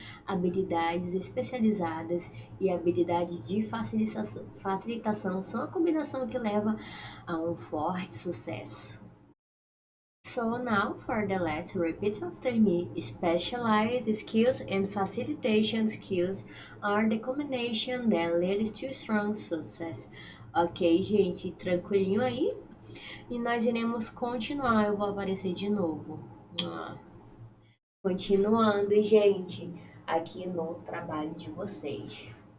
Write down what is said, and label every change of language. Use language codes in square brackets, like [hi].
[pt] Habilidades especializadas e habilidades de facilitação são a combinação que leva a um forte sucesso. [en] So now for the last, repeat after me. Specialized skills and facilitation skills are the combination that leads to strong success. [pt] Ok, gente, tranquilinho aí? E nós iremos continuar. Eu vou aparecer de novo. Continuando, gente, aqui no trabalho de vocês.